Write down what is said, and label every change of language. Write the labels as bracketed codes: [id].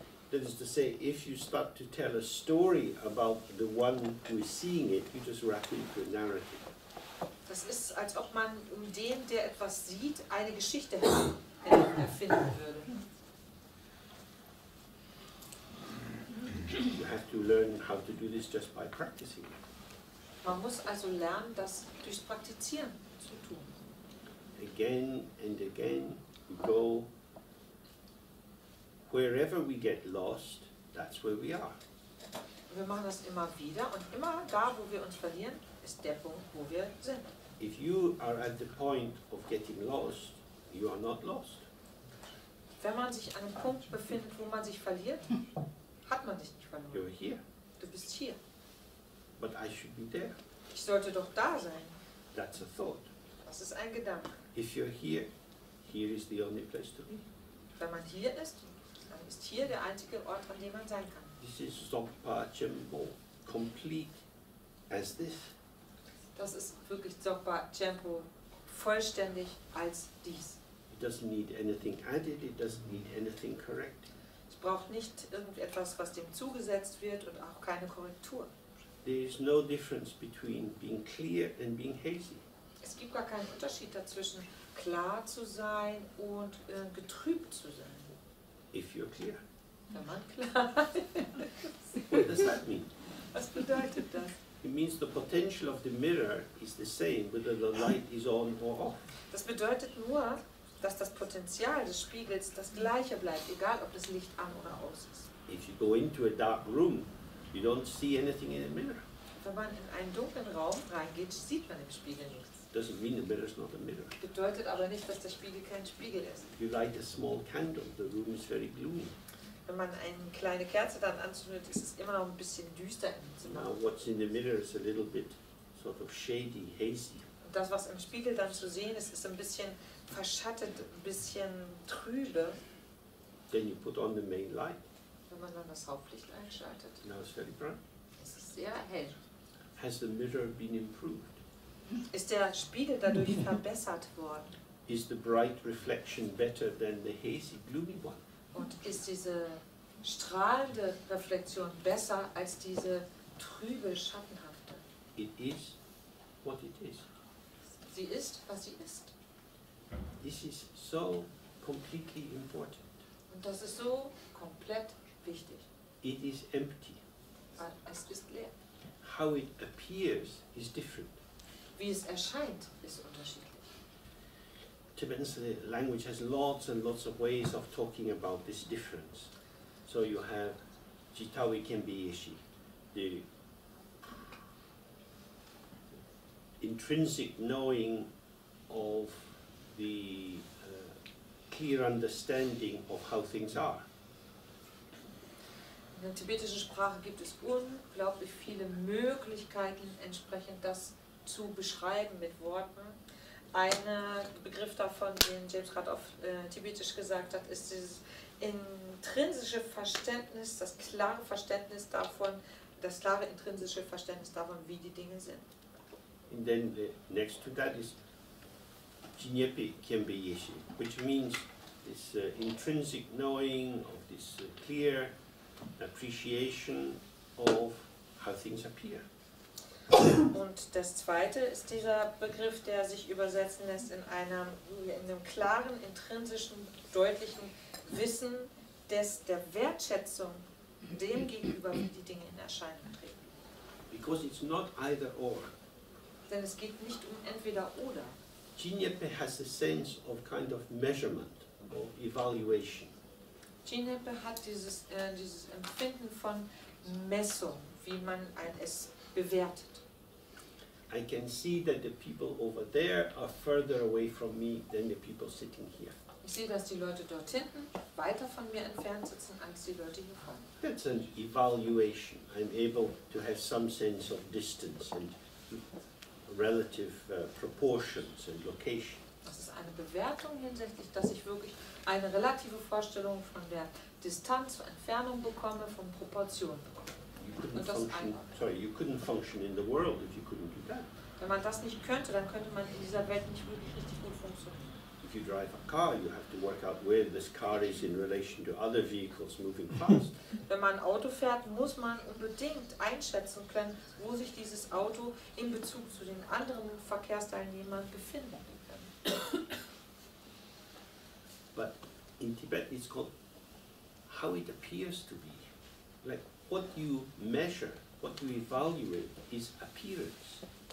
[en] That is to say, if you start to tell a story about the one who is seeing it, you just wrap into a narrative. [de] Das ist, als ob man dem, der etwas sieht, eine Geschichte erfinden würde. [en] You have to learn how to do this just by practicing. [de] Man muss also lernen, das durchs Praktizieren zu tun. [en] Again and again, we go wherever we get lost, that's where we are. [de] Wir machen das immer wieder und immer da, wo wir uns verlieren, ist der Punkt, wo wir sind. [en] If you are at the point of getting lost, you are not lost. [de] Wenn man sich an einem Punkt befindet, wo man sich verliert, hat man sich nicht verloren. [en] You're here, [de] Du bist hier. [en] but I should be there. [de] Ich sollte doch da sein. [en] That's a thought. [de] Das ist ein Gedanke. [en] If you're here, here is the only place to be. [de] Wenn man hier ist, dann ist hier der einzige Ort, an dem man sein kann. [en] This is zabgye, complete as this. [de] Das ist wirklich Dzogchen vollständig als dies. [en] It doesn't need anything added, it doesn't need anything corrected. [de] Es braucht nicht irgendetwas, was dem zugesetzt wird und auch keine Korrektur. [en] There is no difference between being clear and being hazy. [de] Es gibt gar keinen Unterschied dazwischen, klar zu sein und getrübt zu sein. [en] If you're clear. [de] Wenn man klar ist. [en] What does that mean? [de] Was bedeutet das? [en] It means the potential of the mirror is the same whether the light is on or off. [de] Das bedeutet nur, dass das Potenzial des Spiegels das gleiche bleibt, egal ob das Licht an oder aus ist. [en] If you go into a dark room, you don't see anything in the mirror. [de] Wenn man in einen dunklen Raum reingeht, sieht man im Spiegel nichts. [en] Doesn't mean the mirror is not a mirror. [de] Bedeutet aber nicht, dass der Spiegel kein Spiegel ist. [en] If you light a small candle, the room is very gloomy. [de] Wenn man eine kleine Kerze dann anzündet, ist es immer noch ein bisschen düster im Zimmer. [en] Now what's in the mirror is a little bit sort of shady, hazy. [de] Und das, was im Spiegel dann zu sehen ist, ist ein bisschen verschattet, ein bisschen trübe. [en] Then you put on the main light. [de] Wenn man dann das Hauptlicht einschaltet, [en] Now it's very bright. [de] ist es sehr hell. [en] Has the mirror been improved? [de] Ist der Spiegel dadurch verbessert worden? [en] Is the bright reflection better than the hazy, gloomy one? [de] Und ist diese strahlende Reflexion besser als diese trübe, schattenhafte? [en] It is what it is. [de] Sie ist, was sie ist. [en] This is so completely important. [de] Und das ist so komplett wichtig. [en] It is empty. [de] Weil es ist leer. [en] How it appears is different. [de] Wie es erscheint, ist unterschiedlich. [en] Tibetan language has lots and lots of ways of talking about this difference. So you have Jitawi Kembi Ishi, the intrinsic knowing of the clear understanding of how things are. [de] In der tibetischen Sprache gibt es unglaublich viele Möglichkeiten, entsprechend das zu beschreiben mit Worten. Ein Begriff davon, den James gerade auf Tibetisch gesagt hat, ist dieses intrinsische Verständnis, das klare Verständnis davon, das klare intrinsische Verständnis davon, wie die Dinge sind. [en] And then next to that is Jinyepe Kembe Yeshe, which means this intrinsic knowing of this clear appreciation of how things appear. [de] Und das zweite ist dieser Begriff, der sich übersetzen lässt in einem klaren, intrinsischen, deutlichen Wissen der Wertschätzung dem gegenüber, wie die Dinge in Erscheinung treten. [en] Because it's not either or. [de] Denn es geht nicht um entweder oder. [en] Jinyepe has a sense of kind of measurement, of evaluation. [de] Jinyepe hat dieses Empfinden von Messung, wie man es bewertet. [en] I can see that the people over there are further away from me than the people sitting here. [de] Ich sehe, dass die Leute dort hinten weiter von mir entfernt sitzen als die Leute hier vorne. [en] That's an evaluation. I'm able to have some sense of distance and relative proportions and location. [de] Das ist eine Bewertung hinsichtlich, dass ich wirklich eine relative Vorstellung von der Distanz, Entfernung bekomme, von Proportionen bekomme. [en] You couldn't function in the world if you couldn't do that. [de] Wenn man das nicht könnte, dann könnte man in dieser Welt nicht wirklich richtig gut funktionieren. [en] If you drive a car, you have to work out where this car is in relation to other vehicles moving fast. [de] Wenn man ein Auto fährt, muss man unbedingt einschätzen können, wo sich dieses Auto in Bezug zu den anderen Verkehrsteilnehmern befindet. [en] But in Tibet it's called how it appears to be. Like what you measure, what you evaluate is appearance.